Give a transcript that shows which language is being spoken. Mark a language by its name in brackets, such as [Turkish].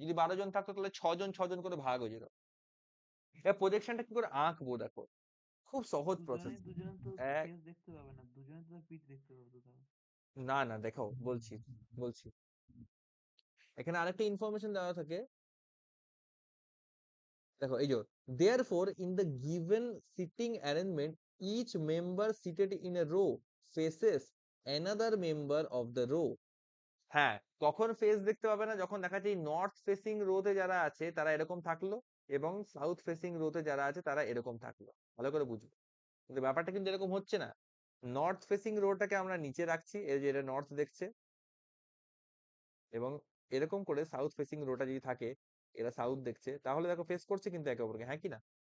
[Bangla] যদি 12 জন থাকতো তাহলে 6 জন 6 জন করে ভাগ হয়ে যেত। এবার প্রজেকশনটা কি করে আঁকবো দেখো, খুব সহজ প্রসেস। দুজনে তো ফেস দেখতে পাবে না, দুজনে তো পিঠ দেখতে পাবে তো তাহলে। না না, দেখো বলছি বলছি, এখানে আরেকটা ইনফরমেশন দেওয়া থাকে। দেখো এই যে, [English] therefore in the given sitting arrangement each member seated in a row faces another member of the row। [Bangla] হ্যাঁ, কখন ফেস দেখতে পাবে না? যখন দেখা যায় নর্থ ফেসিং রোতে যারা আছে তারা এরকম থাকলো, এবং সাউথ ফেসিং রোতে যারা আছে তারা এরকম থাকলো। ভালো করে বুঝবে, কিন্তু ব্যাপারটা কিন্তু এরকম হচ্ছে না। নর্থ ফেসিং রোটাকে আমরা নিচে রাখছি, এই যে এটা নর্থ দেখছে, এবং এরকম করে সাউথ ফেসিং রোটা যদি থাকে, এরা সাউথ দেখছে, তাহলে দেখো ফেস করছে কিন্তু একে অপরকে, হ্যাঁ কি না?